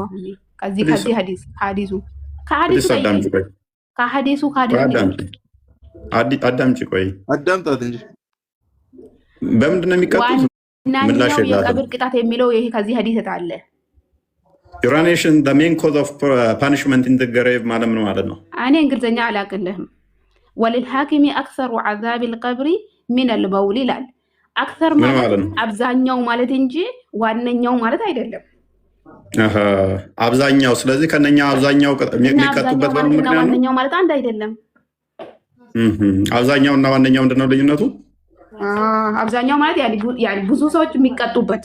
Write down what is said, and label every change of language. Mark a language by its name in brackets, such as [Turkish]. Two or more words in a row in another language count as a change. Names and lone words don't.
[Amharic] ከዚህ ሐዲሱ አዳምጪ፣ ቆይ አዳምጣት እንጂ በምንድን ነው የሚቀጡት? ምላሽ ዋነኛው የቀብር ቅጣት የሚለው ይሄ ከዚህ ሐዲስ አለ። [English] urination the main cause of punishment in the grave [Amharic] ማለት ነው ማለት ነው። እኔ እንግሊዝኛ አላቅልህም። [Arabic] وللحاكم أكثر عذاب القبر من البول [Amharic] ይላል። አክሰር ማለት አብዛኛው ማለት እንጂ ዋነኛው ማለት አይደለም። አብዛኛው። ስለዚህ ከነኛ አብዛኛው የሚቀጡበት ዋነኛው ማለት አንድ አይደለም። አብዛኛው እና ዋነኛው ምንድን ነው ልዩነቱ? አብዛኛው ማለት ያኔ ብዙ ሰዎች የሚቀጡበት።